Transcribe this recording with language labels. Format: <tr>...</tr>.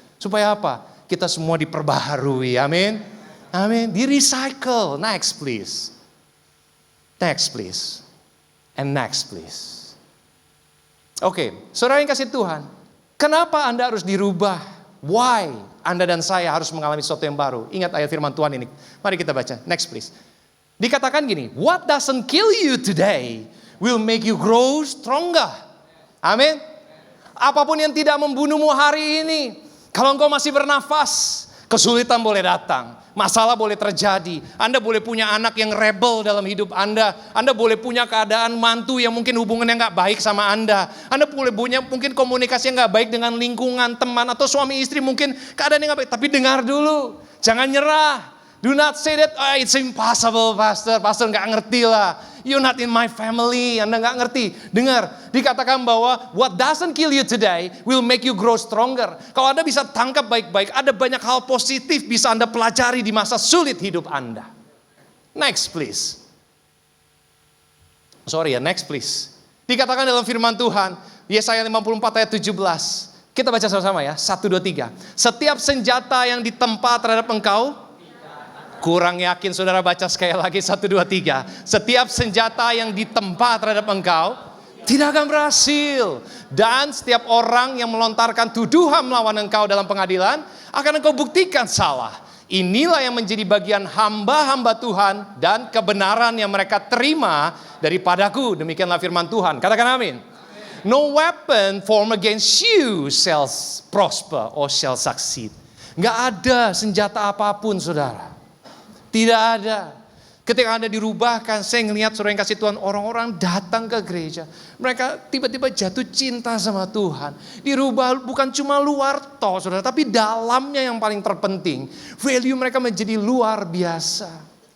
<id>Supaya apa? Kita semua diperbaharui, amin. Amin, di recycle.</id> <en>Next please. Next please. And next please.</en> <id>Oke, saudara yang kasih Tuhan. Kenapa Anda harus dirubah?</id> <en>Why</en> <id>Anda dan saya harus mengalami sesuatu yang baru? Ingat ayat firman Tuhan ini. Mari kita baca, next please. Dikatakan gini,</id> <en>what doesn't kill you today will make you grow stronger.</en> <id>Amin. Apapun yang tidak membunuhmu hari ini, kalau engkau masih bernafas, kesulitan boleh datang, masalah boleh terjadi. Anda boleh punya anak yang rebel dalam hidup Anda. Anda boleh punya keadaan mantu yang mungkin hubungannya nggak baik sama Anda. Anda boleh punya mungkin komunikasi yang nggak baik dengan lingkungan, teman, atau suami istri mungkin keadaan yang nggak baik. Tapi dengar dulu, jangan nyerah.</id> <en>Do not say that, it's impossible pastor</en> <id>nggak ngerti lah.</id> <en>You're not in my family,</en> <id>Anda nggak ngerti. Dengar, dikatakan bahwa</id> <en>what doesn't kill you today will make you grow stronger.</en> <id>Kalau Anda bisa tangkap baik-baik, ada banyak hal positif bisa Anda pelajari di masa sulit hidup Anda.</id> <en>Next please. Next please.</en> <id>Dikatakan dalam firman Tuhan, Yesaya 54 ayat 17. Kita baca sama-sama ya, 1, 2, 3. Setiap senjata yang ditempa terhadap engkau, kurang yakin saudara baca sekali lagi 1, 2, 3. Setiap senjata yang ditempa terhadap engkau tidak akan berhasil. Dan setiap orang yang melontarkan tuduhan melawan engkau dalam pengadilan akan engkau buktikan salah. Inilah yang menjadi bagian hamba-hamba Tuhan dan kebenaran yang mereka terima daripadaku. Demikianlah firman Tuhan. Katakan amin.</id> <en>No weapon formed against you shall prosper or shall succeed.</en> <id>Gak ada senjata apapun saudara. Tidak ada. Ketika Anda dirubahkan, saya ngelihat saudara yang kasih Tuhan, orang-orang datang ke gereja. Mereka tiba-tiba jatuh cinta sama Tuhan. Dirubah bukan cuma luar toh saudara, tapi dalamnya yang paling terpenting. Value mereka menjadi luar biasa.</id>